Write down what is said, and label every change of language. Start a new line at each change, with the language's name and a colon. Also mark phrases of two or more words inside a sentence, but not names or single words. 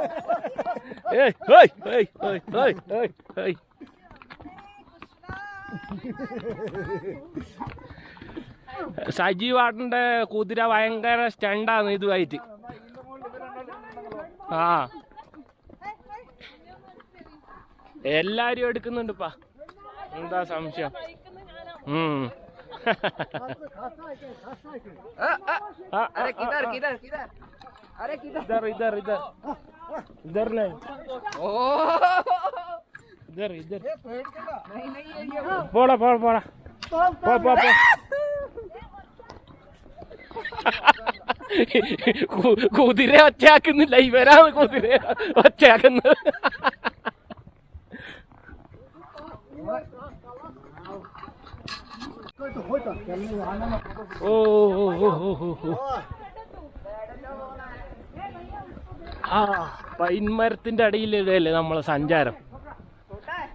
Malayalam: സജീവാട്ടന്റെ കുതിര ഭയങ്കര സ്റ്റണ്ടാണ് ഇതുമായിട്ട്. ആ എല്ലാരും എടുക്കുന്നുണ്ട് ഇപ്പാ. എന്താ സംശയം?
Hindi: इधर इधर इधर इधर नहीं इधर इधर
Malayalam: പോടാ പോടാ പോടാ പോ പോ പോ. കുതിര ഒച്ചയാക്കുന്നില്ല, ഇവരാണ് കുതിര ഒച്ചയാക്കുന്നത്. ഓ ആ പൈൻമരത്തിന്റെ അടിയിലല്ലേ നമ്മളെ സഞ്ചാരം.